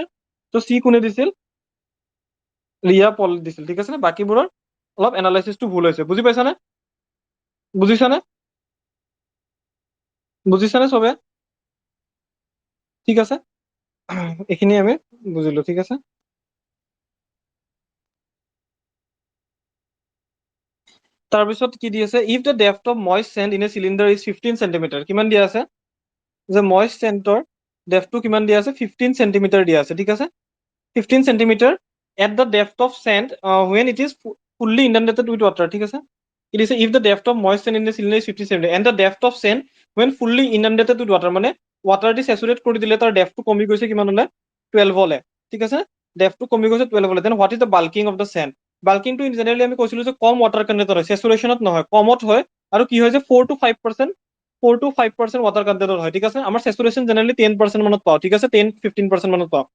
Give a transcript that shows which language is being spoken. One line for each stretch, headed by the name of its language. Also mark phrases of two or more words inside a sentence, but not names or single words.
Assamese: তো C কোনে দিছিল, ৰিয়া পল দিছিল, ঠিক আছে নে, বাকীবোৰৰ অলপ এনালাইচিছটো ভুল হৈছে, বুজি পাইছানে, বুজিছানে, বুজিছানে চবে, ঠিক আছে। এইখিনি আমি বুজিলো, ঠিক আছে। তাৰপিছত কি দি আছে,
English: If the depth of moist sand in a cylinder is 15 centimetre,
Assamese: কিমান দিয়া আছে, যে
English: moist sand
Assamese: ডেপথটো কিমান দিয়া আছে, 15 সেন্টিমিটাৰ দিয়া আছে, ঠিক আছে,
English: 15 centimetre at the depth of sand when it is fully inundated with water,
Assamese: ঠিক আছে।
English: It is if the depth of moist sand in the cylinder is 50 cm and the depth of sand when fully inundated with water,
Assamese: মানে water দি স্যাচুৰেট কৰি দিলে তাৰ ডেপথটো কমি গৈছে কিমান হলে, 12 হলে,
English: ঠিক আছে, ডেপথটো কমি গৈছে 12 হলে, then what is the bulking of the sand.
Assamese: বাল্কিংটো
English: in generally
Assamese: আমি কৈছিলো যে কম
English: water content
Assamese: হয়, স্যাচুৰেশনত নহয়, কমত হয়, আৰু কি হয় যে
English: 4 to 5% water content
Assamese: হয়, ঠিক আছে। আমাৰ স্যাচুৰেশন জেনেৰেলি 10% মানত পাওঁ, ঠিক আছে, 10-15% মানত পাওঁ।